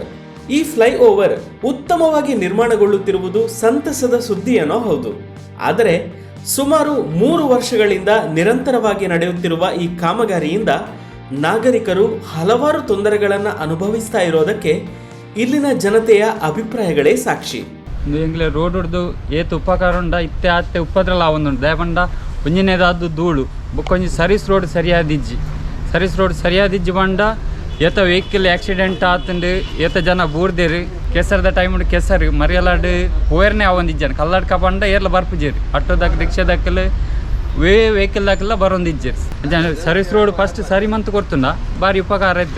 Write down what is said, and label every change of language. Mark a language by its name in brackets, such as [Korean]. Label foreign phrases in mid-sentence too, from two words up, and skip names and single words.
[Kannada] ಈ ಫ್ಲೈಓವರ್ ಉತ್ತಮವಾಗಿ ನಿರ್ಮಾಣಗೊಳ್ಳುತ್ತಿರುವುದು ಸಂತಸದ ಸುದ್ದಿಯೇನೋ ಹೌದು. ಆದರೆ ಸುಮಾರು 3 ವರ್ಷಗಳಿಂದ ನಿರಂತರವಾಗಿ ನಡೆಯುತ್ತಿರುವ ಈ ಕಾಮಗಾರಿಯಿಂದ ನಾಗರಿಕರು ಹಲವಾರು ತೊಂದರೆಗಳನ್ನು ಅನುಭವಿಸ್ತಾ ಇರೋದಕ್ಕೆ ಇಲ್ಲಿನ ಜನತೆಯ ಅಭಿಪ್ರಾಯಗಳೇ ಸಾಕ್ಷಿ. [Tulu] ಎಂಗ್ಲೆ ರೋಡ್ ಹೊಡೆದು ಏತು ಉಪಕಾರ ಉಂಡ ಇತ್ತೆ ಅತ್ತೆ ಉಪದ್ರಲ್ಲ ಆವೊಂದುಂಡು ದಯಪಂಡ ಒಂಜಿನೇದಾದ್ದು ಧೂಳು ಬೊಕ್ಕೊಂಜಿ [English] service road [Tulu] ಸರಿಯಾದಿಜ್ಜಿ ಬಂಡ ಏತ [English] vehicle accident [Tulu] ಆತಂಡು ಏತ ಜನ ಬೂರ್ದೇರು ಕೆಸರದ ಟೈಮ್ ಕೆಸರು ಮರಿಯಲಾಡು ಓಯರ್ನೇ ಆವೊಂದಿಜ್ಜಾನ ಕಲ್ಲಡ್ಕ ಬಂಡ ಏರ್ಲ ಬರ್ಪುಜೇರಿ ಆಟೋದಾಗ ರಿಕ್ಷಾದಾಕಲ್ ವೆಹಿಕಲ್ ದಾಕಲ್ಲ ಬರೋಂದಿಜ್ಜೇರಿ [English] service road first [Tulu] ಸರಿ ಮಂತ್ ಕೊಡ್ತುಂಡ ಬಾರಿ ಉಪಕಾರ ಇತ್ತು.